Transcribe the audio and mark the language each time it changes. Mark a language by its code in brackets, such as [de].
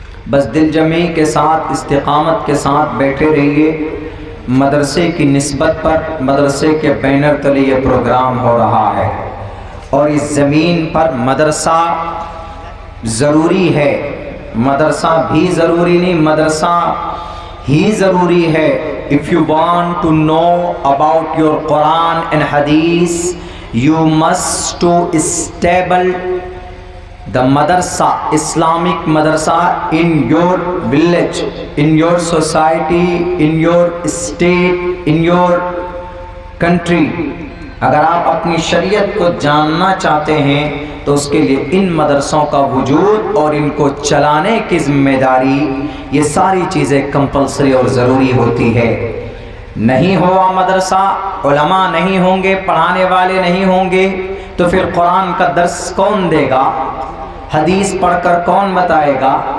[ur] بس دل جمعی کے ساتھ، استقامت کے ساتھ بیٹھے رہیے. مدرسے کی نسبت پر مدرسے کے بینر تلے یہ پروگرام ہو رہا ہے اور اس زمین پر مدرسہ ضروری ہے. مدرسہ بھی ضروری نہیں، مدرسہ ہی ضروری ہے. [en] If you want to know about your Quran and Hadith, you must to establish the madrasa, Islamic madrasa in your village, in your society, in your state, in your country. [ur] اگر آپ اپنی شریعت کو جاننا چاہتے ہیں تو اس کے لیے ان مدرسوں کا وجود اور ان کو چلانے کی ذمہ داری، یہ ساری چیزیں کمپلسری اور ضروری ہوتی ہے. نہیں ہوا مدرسہ، علماء نہیں ہوں گے، پڑھانے والے نہیں ہوں گے تو پھر قرآن کا درس کون دے گا؟ حدیث پڑھ کر کون بتائے گا